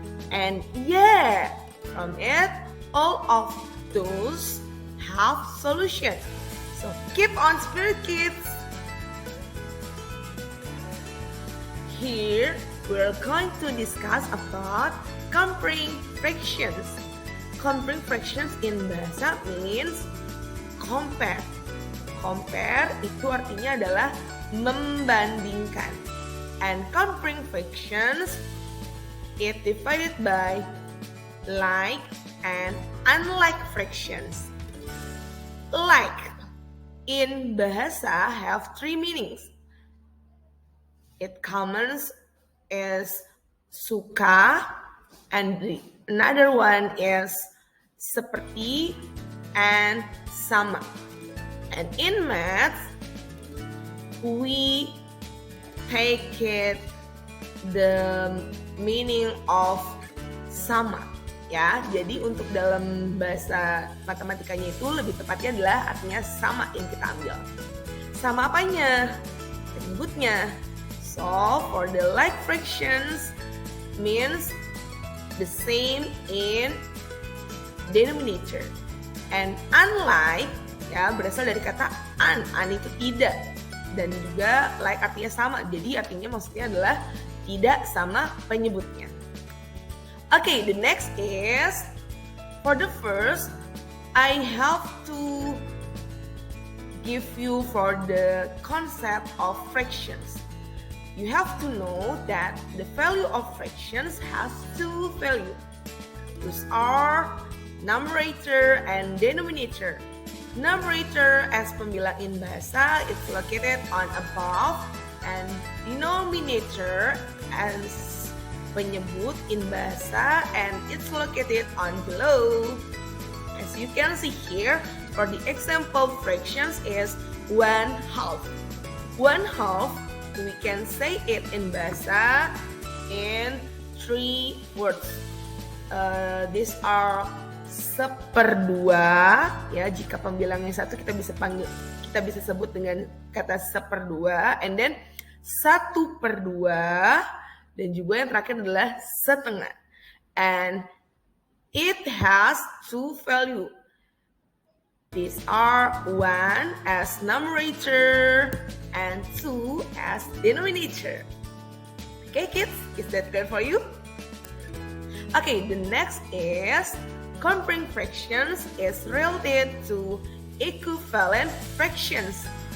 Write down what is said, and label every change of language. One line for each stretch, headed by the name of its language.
English: And yeah, from it, all of those have solutions. So keep on spirit, kids. Here, we're going to discuss about comparing fractions. Comparing fractions in bahasa means compare.
Indonesian: Compare itu artinya adalah membandingkan.
English: And comparing fractions is divided by like and unlike fractions. Like in bahasa have three meanings. It commons is suka, and another one is seperti and sama. And in math, we take it the meaning of sama.
Indonesian: Ya, jadi untuk dalam bahasa matematikanya itu lebih tepatnya adalah artinya sama yang kita ambil. Sama apanya? Penyebutnya.
English: So, for the like fractions means the same in denominator.
Indonesian: And unlike, ya berasal dari kata un itu tidak. Dan juga like artinya sama, jadi artinya maksudnya adalah tidak sama penyebutnya.
English: Okay, the next is, for the first, I have to give you for the concept of fractions. You have to know that the value of fractions has two values. Those are numerator and denominator. Numerator as pembilang in bahasa, it's located on above, and denominator as penyebut in bahasa, and it's located on below. As you can see here, for the example fractions is 1/2. 1/2, we can say it in bahasa in 3 words. These are
Indonesian: seperdua, ya jika pembilangnya satu kita bisa sebut dengan kata seperdua,
English: and then 1/2.
Indonesian: Dan juga yang terakhir adalah setengah.
English: And it has two values. These are 1 as numerator and 2 as denominator. Okay, kids, is that clear for you? Okay, the next is comparing fractions is related to equivalent fractions.